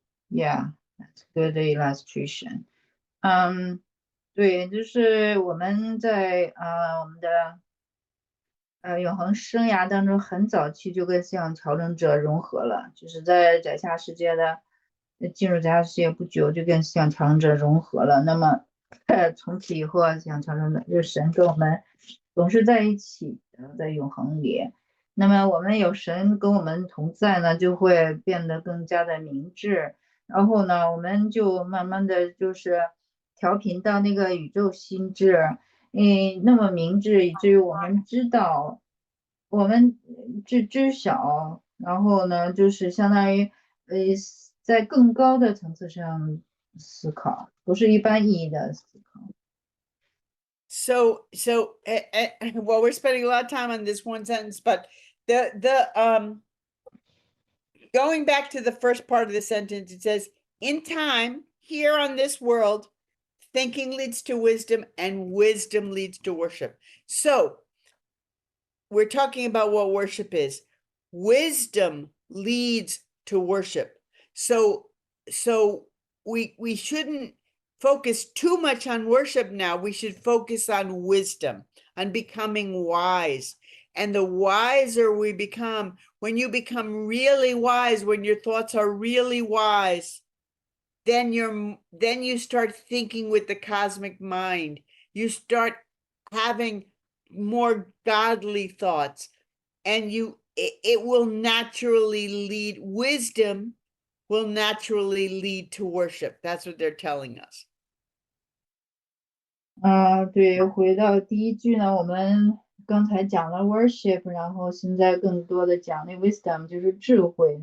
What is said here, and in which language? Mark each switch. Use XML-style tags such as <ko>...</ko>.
<en>Yeah, that's good illustration.</en> <zh>对，就是我们在我们的永恒生涯当中，很早期就跟信仰调整者融合了，就是在宰下世界的进入宰下世界不久，就跟信仰调整者融合了。那么从此以后啊，信仰调整者就是神跟我们总是在一起的，在永恒里。那么我们有神跟我们同在呢，就会变得更加的明智。然后呢，我们就慢慢的就是调频到那个宇宙心智。那么明智，以至于我们知道，我们知晓，然后呢，就是相当于在更高的层次上思考，不是一般意义的思考。</zh> <en>So well, we're spending a lot of time on this one sentence, but the going back to the first part of the sentence, it says, in time, here on this world, thinking leads to wisdom, and wisdom leads to worship. So we're talking about what worship is. Wisdom leads to worship. So we shouldn't focus too much on worship now. We should focus on wisdom, on becoming wise. And the wiser we become, when you become really wise, when your thoughts are really wise, then you start thinking with the cosmic mind. You start having more godly thoughts, and it will naturally lead, wisdom will naturally lead to worship. That's what they're telling us.</en> <zh>对，回到第一句呢，我们刚才讲了 worship，然后现在更多的讲那 wisdom 就是智慧。</zh>